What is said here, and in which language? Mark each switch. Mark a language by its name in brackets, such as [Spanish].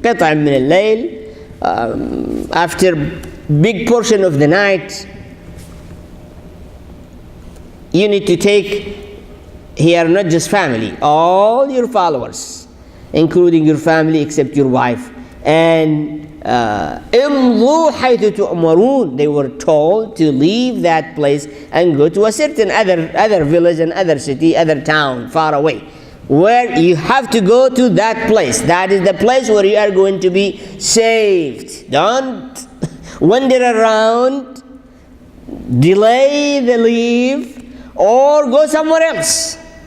[Arabic] قِطْعٍ مِّنَ اللَّيْلِ. [English] After big portion of the night, you need to take here not just family, all your followers, including your family except your wife. And [Arabic] امضوا حيث تؤمرون. [English] They were told to leave that place and go to a certain other village and other city, other town far away, where you have to go to that place. That is the place where you are going to be saved. Don't wander around, delay the leave, or go somewhere else.